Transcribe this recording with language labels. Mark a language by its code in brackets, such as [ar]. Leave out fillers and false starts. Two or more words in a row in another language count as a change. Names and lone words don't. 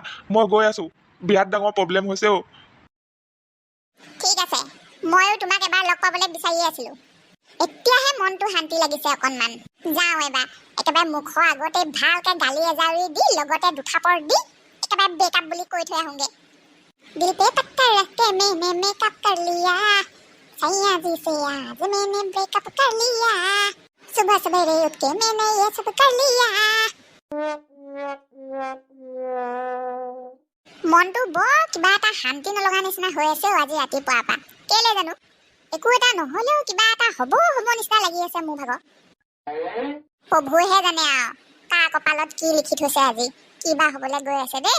[as] মই গৈ আছোঁ, বিৰাট ডাঙৰ প্ৰব্লেম হৈছে অ'। ঠিক আছে, ময়ো তোমাক এবাৰ লগ পাবলৈ বিচাৰি আছিলোঁ। এতিয়াহে মনটো শান্তি লাগিছে অকণমান। যাওঁ এবাৰ, একেবাৰে মুখৰ আগতে ভালকৈ গালি এজাৰি দি লগতে 2 থাপৰ দি একেবাৰে বেকআপ বুলি কৈ থৈ আহোঁগৈ। [hi] दिल पे पत्थर रख के मैंने मेकअप कर लिया, सैया जी से आज मैंने ब्रेकअप कर लिया, सुबह सवेरे उठ के मैंने ये सब कर लिया। [as] মনটো বৰ কিবা এটা শান্তি নলগা নিচিনা হৈ আছে আজি ৰাতিপুৱাৰ পৰা। কেলে জানো, একো এটা নহ'লেও কিবা এটা হ'ব নিচিনা লাগি আছে মোৰ ভাগৰ। প্ৰভুৱেহে জানে আৰু কাৰ কপালত কি লিখি থৈছে আজি, কিবা হ'বলৈ গৈ আছে দেই।